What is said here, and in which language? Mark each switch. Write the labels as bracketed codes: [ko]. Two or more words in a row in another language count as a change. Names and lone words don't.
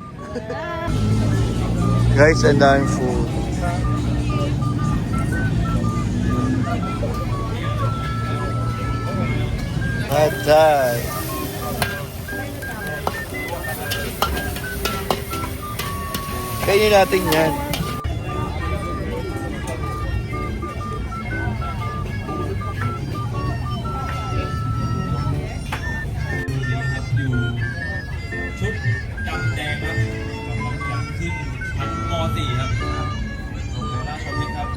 [tl] Guys, ang daming food. Pad Thai. Kainin natin yan. [th] ชุดดำแดงครับกำลังจะขึ้นชั้นม .4 ครับโรงเรียนราชวิทย์ครับ